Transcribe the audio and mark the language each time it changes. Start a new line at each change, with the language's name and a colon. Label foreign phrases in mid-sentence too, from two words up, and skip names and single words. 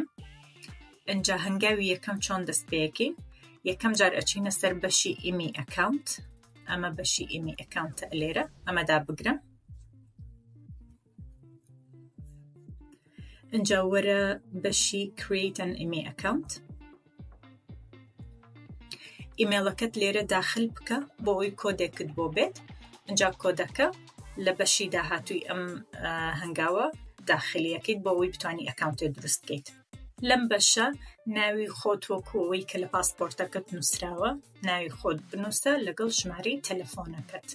Central Kurdish: اینجا هەنگاوی یەکەم چۆن دەست پێ یەکەین. یەکەم جار ئەچینە سەر بەشی ئیمی ئەکاونت. ئەمە بەشی ئیمی ئەکاونتە لێرە، ئەمە دابگرم. اینجا وەرە بەشی
English: create an email account.
Central Kurdish: ئیمێلەکەت لێرە داخل بکە بۆ ئەوی کۆدێکت بۆ بێت. اینجا کۆدەکە لە بەشی داهاتووی ئەم هەنگاوە داخلیەکەیت بۆ ئەوی بتوانی ئەکاونتێ دروست بکەیت. لەم بەشە ناوی خۆت وەکو ئەوەی کە لە پاسپۆرتەکەت نووسراوە، ناوی خۆت بنووسە لەگەڵ ژمارەی تەلەفۆنەکەت.